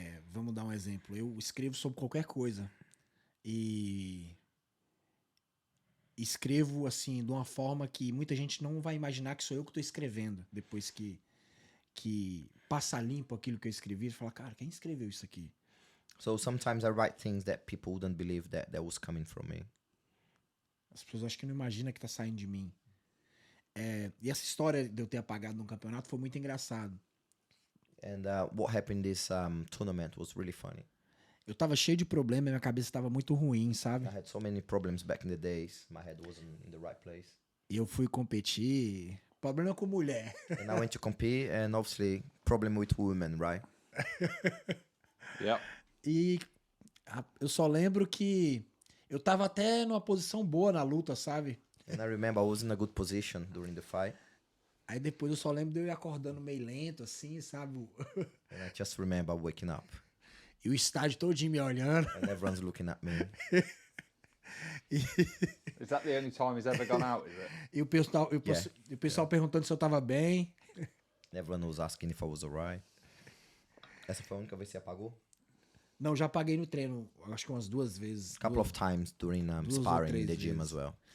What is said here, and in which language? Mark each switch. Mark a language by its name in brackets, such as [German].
[Portuguese] Vamos dar um exemplo. Eu escrevo sobre qualquer coisa. E escrevo, assim, de uma forma que muita gente não vai imaginar que sou eu que estou escrevendo. Depois que passa limpo aquilo que eu escrevi, e fala, cara, quem escreveu isso aqui? [English] So sometimes I write things that people wouldn't believe that was coming from me. [Portuguese] As pessoas acham que não imaginam que tá saindo de mim. E essa história de eu ter apagado num campeonato foi muito engraçado. [English] And what happened this tournament was really funny. [Portuguese] Eu tava cheio de problema, minha cabeça tava muito ruim, sabe? [English] I had so many problems back in the days. My head wasn't in the right place. [Portuguese] E eu fui competir. Problema com mulher. [English] And I went to compete, and obviously, problem with women, right? Yep. [Portuguese] E eu só lembro que eu tava até numa posição boa na luta, sabe? [English] And I remember I was in a good position during the fight. [Portuguese] Aí depois eu só lembro de eu ir acordando meio lento, assim, sabe? [English] And I just remember waking up. [Portuguese] E o estádio todinho me olhando. [English] And everyone's looking at me. Is that the only time he's ever gone out, is it? [Portuguese] E o pessoal perguntando se eu tava bem. [English] Everyone was asking if I was alright. [Portuguese] Essa foi a única vez que você apagou? Não, já paguei no treino, acho que umas 2 vezes. [English] Couple of times during sparring in the gym as well.